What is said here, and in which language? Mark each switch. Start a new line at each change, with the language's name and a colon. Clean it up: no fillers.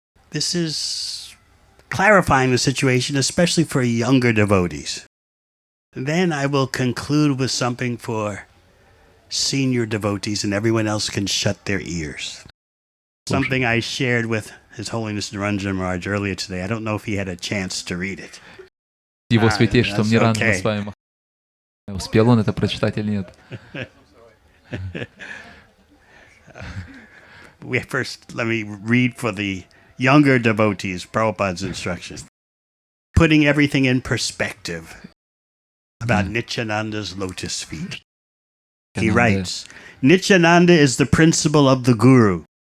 English: This is clarifying the situation, especially for younger devotees. Then I will conclude with something for senior devotees, and everyone else can shut their ears. Something I shared with His Holiness Niranjana Maharaj earlier today. I don't know if he had a chance to read it.
Russian: Его святейшеством Ниранджана Свами. Успел он это прочитать или нет?
English: First, let me read for the younger devotees Prabhupada's instructions. Putting everything in perspective about Nityananda's lotus feet. He writes, Nityananda is the principle of the Guru.